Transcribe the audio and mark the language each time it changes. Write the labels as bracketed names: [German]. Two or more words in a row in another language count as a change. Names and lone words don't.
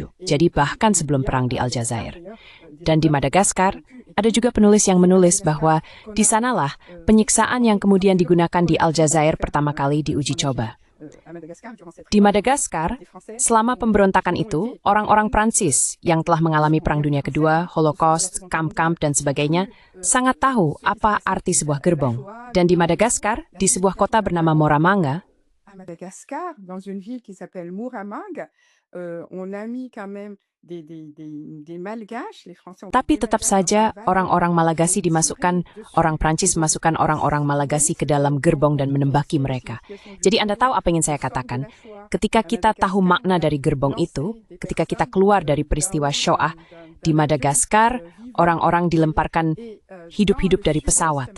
[Indonesian] Jadi bahkan sebelum perang di Aljazair. Dan di Madagaskar, ada juga penulis yang menulis bahwa di sanalah penyiksaan yang kemudian digunakan di Aljazair pertama kali diuji coba. Di Madagaskar, selama pemberontakan itu, orang-orang Prancis yang telah mengalami Perang Dunia Kedua, Holocaust, kamp-kamp, dan sebagainya, sangat tahu apa arti sebuah gerbong. Dan di Madagaskar, di sebuah kota bernama Moramanga, [French] Madagascar, dans une ville qui s'appelle Muramang, on a mis quand même des malgaches, les Français. [Indonesian] tapi tetap saja orang-orang Malagasy dimasukkan, orang Prancis memasukkan orang-orang Malagasy ke dalam gerbong dan menembaki mereka. Jadi Anda tahu apa yang ingin saya katakan? Ketika kita tahu makna dari gerbong itu, ketika kita keluar dari peristiwa Shoah, di Madagaskar, orang-orang dilemparkan hidup-hidup dari pesawat.